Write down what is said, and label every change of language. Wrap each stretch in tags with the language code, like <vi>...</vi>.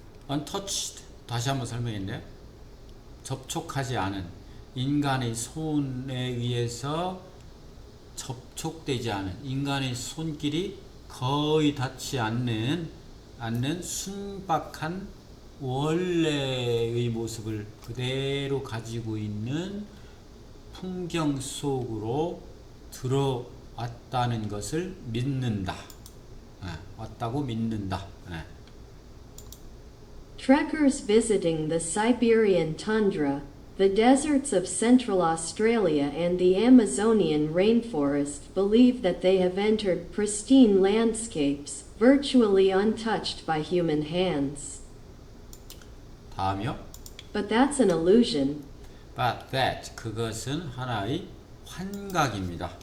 <ko>untouched, 다시 한번 설명했는데, 접촉하지 않은, 인간의 손에 의해서 접촉되지 않은, 인간의 손길이 거의 닿지 않는 순박한 원래의 모습을 그대로 가지고 있는 풍경 속으로 들어왔다는 것을 믿는다. 왔다고 믿는다.</ko> <en>Trekkers visiting the Siberian tundra, the deserts of Central Australia and the Amazonian rainforest believe that they have entered pristine landscapes, virtually untouched by human hands.</en> <ko>다음이요.</ko> <en>But that's an illusion. But that,</en> <ko>그것은 하나의 환각입니다.</ko>